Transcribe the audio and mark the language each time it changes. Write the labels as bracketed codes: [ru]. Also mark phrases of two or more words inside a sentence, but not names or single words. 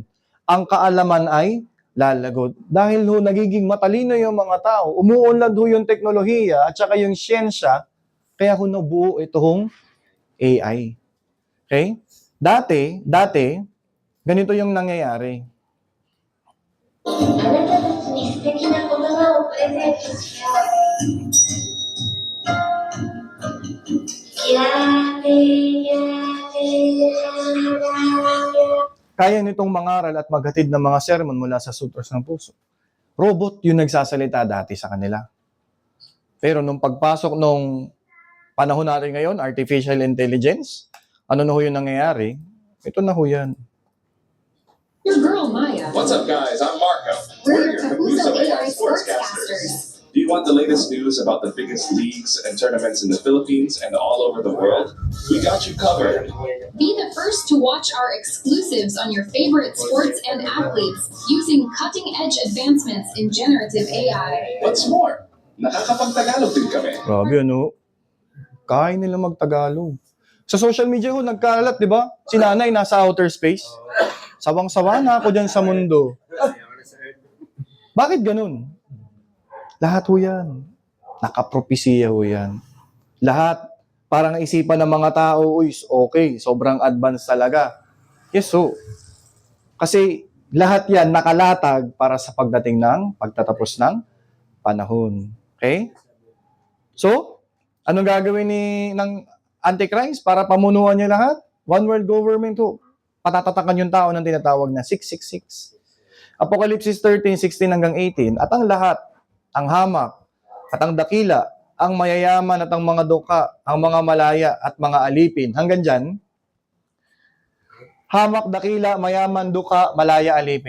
[tl] Ang kaalaman ay lalago. Dahil ho nagiging matalino yung mga tao, umuunlad ho yung teknolohiya at saka yung siyensya, kaya ho nabuo ito hong AI. Okay? Dati, ganito yung nangyayari. [ja] あなたたちに素敵な言葉をプレゼントしよう。 [tl] Kaya nitong mangaral at maghatid ng mga sermon mula sa sutras ng puso. Robot yung nagsasalita dati sa kanila. Pero nung pagpasok nung panahon natin ngayon, [en] artificial intelligence, [tl] ano na ho yung nangyayari? Ito na ho yan. [en] Your girl Maya. What's up, guys? I'm Marco. We're your Kahuso AI sportscasters. Do you want the latest news about the biggest leagues and tournaments in the Philippines and all over the world? We got you covered. Be the first to watch our exclusives on your favorite sports and athletes using cutting-edge advancements in generative AI. What's more, [tl] nakakapag-Tagalog din kami. Grabe ano, kaya nila mag-Tagalog. Sa [en] social media [tl] ho, nagkalat, di ba? Si nanay nasa [en] outer space. [tl] Sawang-sawa na ako dyan sa mundo. Bakit ganun? Lahat ho yan. Nakapropesiya ho yan. Lahat. Parang isipan ng mga tao, uy, okay, sobrang advanced talaga. [en] Yes, so. [tl] Kasi lahat yan nakalatag para sa pagdating ng pagtatapos ng panahon. Okay? So, anong gagawin ng Antichrist para pamunuan niya lahat? [en] One world government ho. [tl] Patatatakan yung tao ng tinatawag na 666. Apocalypse 13:16 hanggang 18, at ang lahat, ang hamak, at ang dakila, ang mayayaman at ang mga duka, ang mga malaya at mga alipin. Hanggang dyan, hamak, dakila, mayaman, duka, malaya, alipin.